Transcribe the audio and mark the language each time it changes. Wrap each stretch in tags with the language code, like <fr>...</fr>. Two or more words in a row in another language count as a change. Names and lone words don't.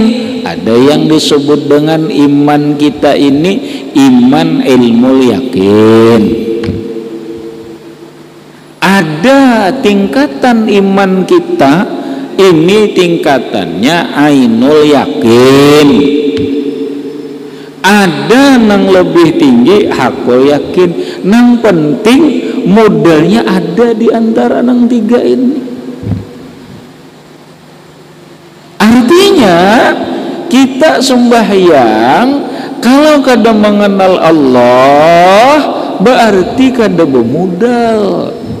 <id>Ada yang disebut dengan iman kita ini iman ilmu yakin. Ada tingkatan iman kita ini tingkatannya</id> <ar>ainul yakin.</ar> <id>Ada nang lebih tinggi</id> <ar>hakul yakin.</ar> <id>Nang penting modalnya ada di antara nang 3 ini. Artinya kita sembahyang kalau kada mengenal Allah berarti kada bermodal.</id>